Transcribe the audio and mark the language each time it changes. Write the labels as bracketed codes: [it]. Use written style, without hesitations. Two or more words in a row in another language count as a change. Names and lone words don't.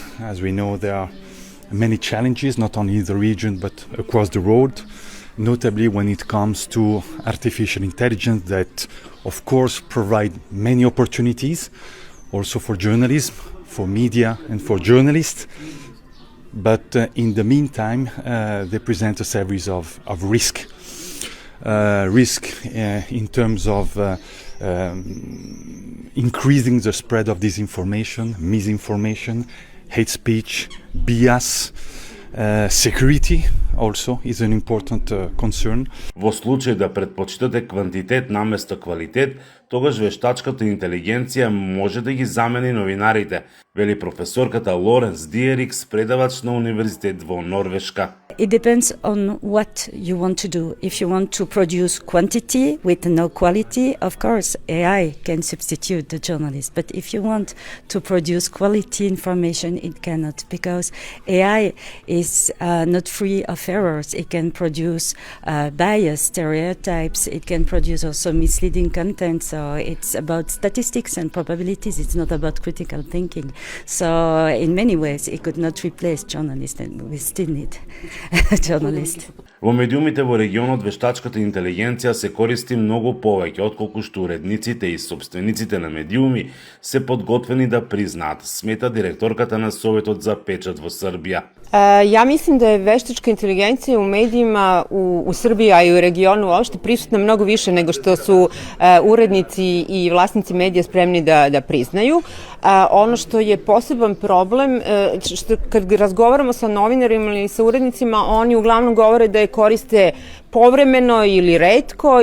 [en] As we know, there are many challenges, not only in the region but across the world, notably when it comes to artificial intelligence that, of course, provide many opportunities also for journalism, for media and for journalists, but in the meantime they present a series of risks. In terms of increasing the spread of disinformation, misinformation, hate speech, bias, security also is an important concern. [mk] Во случај да предпочитате квантитет наместо квалитет, тогаш вештачката интелигенција може да ги замени новинарите, вели професорката Лоренс Диерикс, предавач на универзитет во Норвешка. [en] It depends on what you want to do. If you want to produce quantity with no quality, of course, AI can substitute the journalist. But if you want to produce quality information, it cannot, because AI is not free of errors. It can produce bias, stereotypes. It can produce also misleading content. So it's about statistics and probabilities. It's not about critical thinking. So in many ways, it could not replace journalists, and we still need journalists. [mk] Во медиумите во регионот вештачката интелигенција се користи многу повеќе отколку што уредниците и сопствениците на медиуми се подготвени да признаат, смета директорката на Советот за печат во Србија. [sr] Ja mislim da je veštačka inteligencija u medijima u Srbiji, a i u regionu uopšte prisutna mnogo više nego što su urednici i vlasnici medija spremni da priznaju. Ono što je poseban problem, kad razgovaramo sa novinarima ili sa urednicima, oni uglavnom govore da je koriste povremeno ili retko